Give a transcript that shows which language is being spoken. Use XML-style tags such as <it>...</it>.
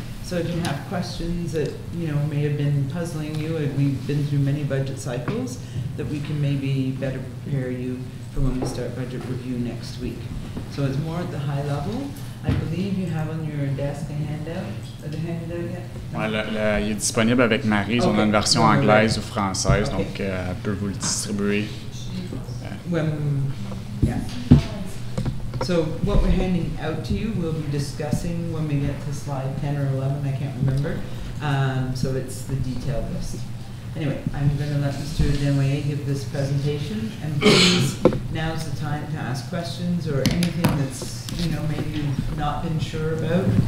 <en>So if you have questions that may have been puzzling you, and we've been through many budget cycles, that we can maybe better prepare you for when we start budget review next week. So it's more at the high level. I believe you have on your desk a handout. Are they handed out yet?</en> <fr>Ouais, il est disponible avec Maryse. On a une version anglaise ou française, donc elle peut vous le distribuer.</fr> <en>Yeah. So what we're handing out to you, we'll be discussing when we get to slide 10 or 11, I can't remember. So it's the detailed list. Anyway, I'm going to let Mr. Desnoyers give this presentation, and please, now's the time to ask questions or anything that's, maybe you've not been sure about.</en>